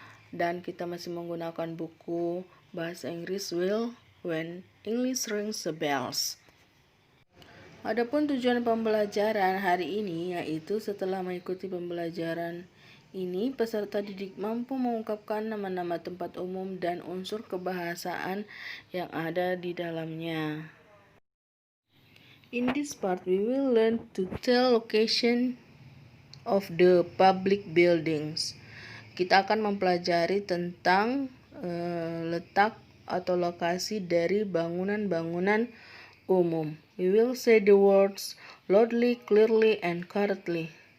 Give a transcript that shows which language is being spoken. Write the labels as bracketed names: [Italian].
[Indonesian] Dan kita masih menggunakan buku bahasa Inggris Will When English Rings the Bells. Adapun tujuan pembelajaran hari ini yaitu setelah mengikuti pembelajaran ini, peserta didik mampu mengungkapkan nama-nama tempat umum dan unsur kebahasaan yang ada di dalamnya. [English] In this part, we will learn to tell location of the public buildings. [Indonesian] Kita akan mempelajari tentang letak atau lokasi dari bangunan-bangunan umum. [English] We will say the words loudly, clearly, and correctly.